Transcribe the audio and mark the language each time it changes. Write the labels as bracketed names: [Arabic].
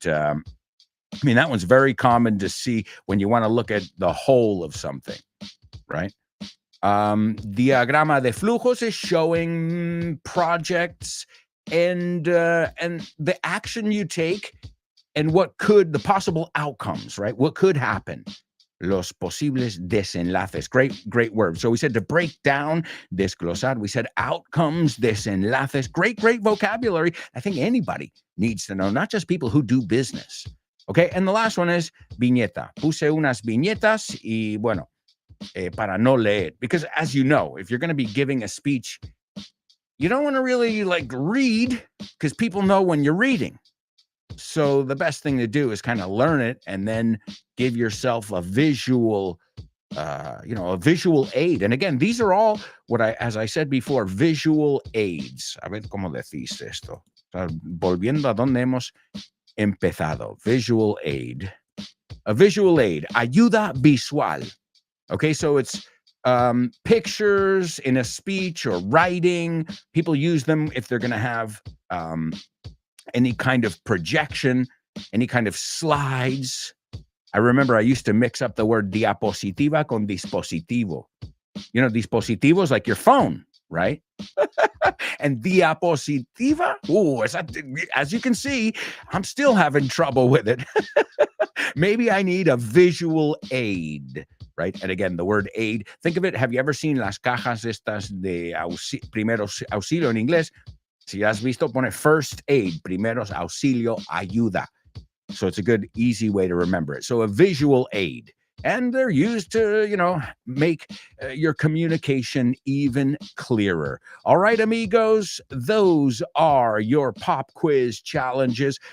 [English] I mean, that one's very common to see when you want to look at the whole of something, right? Diagrama de flujos is showing projects and the action you take and the possible outcomes, right? What could happen. [Spanish] Los posibles desenlaces. [English] Great word. So we said to break down, desglosar. We said outcomes, desenlaces. Great vocabulary. I think anybody needs to know, not just people who do business. Okay, and the last one is viñeta. [Spanish] Puse unas viñetas y bueno, para no leer. [English] Because as you know, if you're going to be giving a speech, you don't want to really like read because people know when you're reading. So the best thing to do is kind of learn it and then give yourself a visual, a visual aid. And again, these are all as I said before, visual aids. [Spanish] A ver cómo decís esto. Volviendo a donde hemos empezado. [English] Visual aid. A visual aid. [Spanish] Ayuda visual. [English] Okay, so it's pictures in a speech or writing. People use them if they're going to have any kind of projection, any kind of slides. I remember I used to mix up the word [Spanish] diapositiva con dispositivo. [English] You know, dispositivo is like your phone, right? And diapositiva? Oh, as you can see, I'm still having trouble with it. Maybe I need a visual aid, right? And again, the word aid, think of it. Have you ever seen [Spanish] las cajas estas de primeros auxilio en inglés? Si has visto, pone first aid, primeros auxilio, ayuda. [English] So it's a good, easy way to remember it. So a visual aid. And they're used to, make your communication even clearer. All right, amigos, those are your pop quiz challenges.